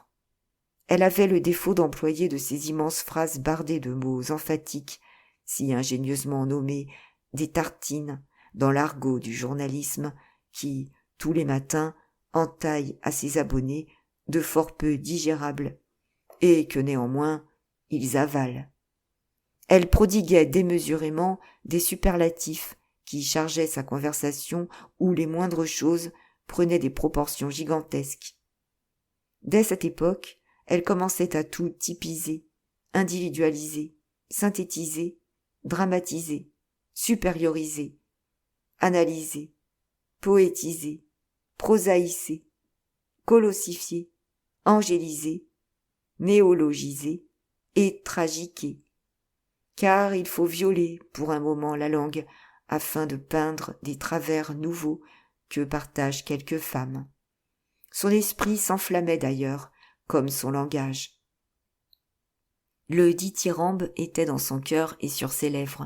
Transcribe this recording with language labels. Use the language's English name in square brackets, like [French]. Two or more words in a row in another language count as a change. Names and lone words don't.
[French] Elle avait le défaut d'employer de ces immenses phrases bardées de mots emphatiques, si ingénieusement nommées des tartines, dans l'argot du journalisme, qui, tous les matins, entaille à ses abonnés de fort peu digérables, et que néanmoins ils avalent. Elle prodiguait démesurément des superlatifs qui chargeaient sa conversation où les moindres choses prenaient des proportions gigantesques. Dès cette époque, elle commençait à tout typiser, individualiser, synthétiser, dramatiser, supérioriser, analyser, poétiser, prosaïser, colossifier, angéliser, néologiser et tragiquer. Car il faut violer pour un moment la langue afin de peindre des travers nouveaux que partagent quelques femmes. Son esprit s'enflammait d'ailleurs, comme son langage. Le dithyrambe était dans son cœur et sur ses lèvres.